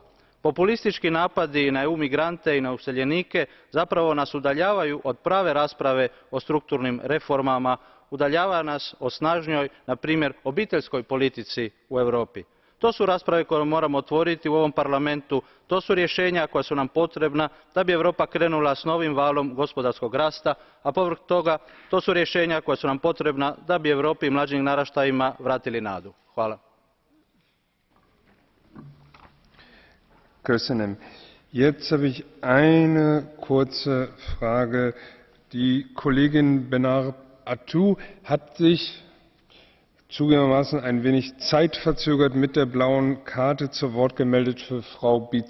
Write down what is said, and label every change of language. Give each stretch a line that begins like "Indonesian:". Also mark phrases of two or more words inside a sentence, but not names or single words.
Croatian: Populistički napadi na EU migrante i na useljenike zapravo nas udaljavaju od prave rasprave o strukturnim reformama, udaljava nas od snažnijoj, na primjer, obiteljskoj politici u Europi. To su rasprave koje moramo otvoriti u ovom Parlamentu, to su rješenja koja su nam potrebna da bi Europa krenula s novim valom gospodarskog rasta, a povrh toga to su rješenja koja su nam potrebna da bi Europi i mlađim naraštajima vratili nadu. Hvala. Köszönöm.
German: Jetzt habe ich eine kurze Frage. Die Kollegin Benar Atou hat sich zugegebenermaßen ein wenig zeitverzögert mit der blauen Karte zu Wort gemeldet für Frau Bizzotto.